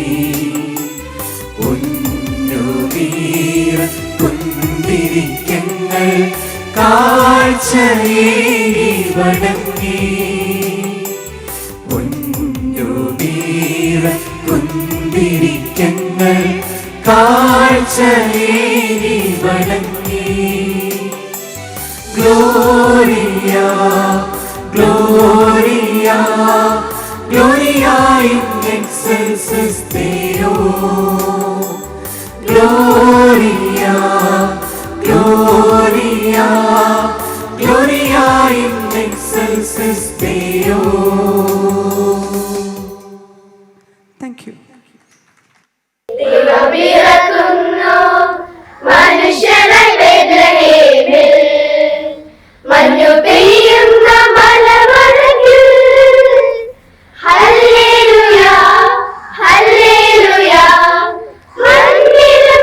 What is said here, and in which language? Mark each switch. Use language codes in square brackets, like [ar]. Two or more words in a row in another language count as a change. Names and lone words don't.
[ml] പൊന്നുവീര കുന്തിരിക്കങ്ങൾ കാഴ്ചയേകി വണങ്ങി പൊന്നുവീര കുന്തിരിക്കങ്ങൾ കാഴ്ചയേകി വണങ്ങി [la] Gloria, Gloria, Gloria in excelsis Deo. Gloria, Gloria, Gloria in excelsis Deo. [en] Thank you. [ml] മനുഷ്യനായി ബേത്ലഹേമിൽ മഞ്ഞു പെയ്യുന്ന മലമടക്കിൽ ഹല്ലേലൂയ ഹല്ലേലൂയ മണ്ണിലും